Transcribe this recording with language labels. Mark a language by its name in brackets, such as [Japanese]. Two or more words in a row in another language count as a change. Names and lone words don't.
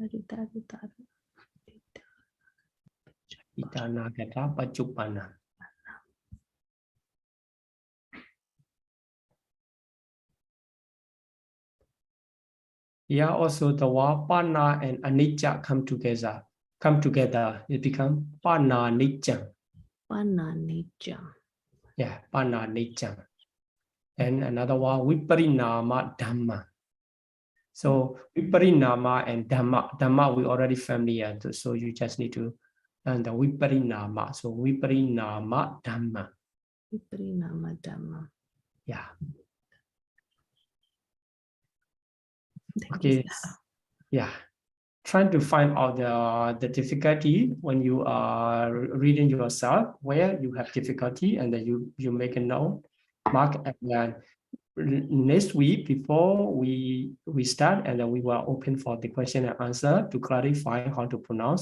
[Pali] Atita, Nagata, Pachupana. [English] Here also the word pana and anicca come together. It becomes [Pali] pana nicca. Pana nicca. Yeah, pana nicca. [English] And another one, [Pali] viparinama dhamma. [English] So viparinama and dhamma we already familiar. So you just need to learn the viparinama. [Pali] So viparinama dhamma. Viparinama dhamma. [English] Yeah. Okay. Yeah. Trying to find out the difficulty when you are reading yourself, where you have difficulty, and then you make a note, mark, and then next week before we start, and then we will open for the question and answer to clarify how to pronounce.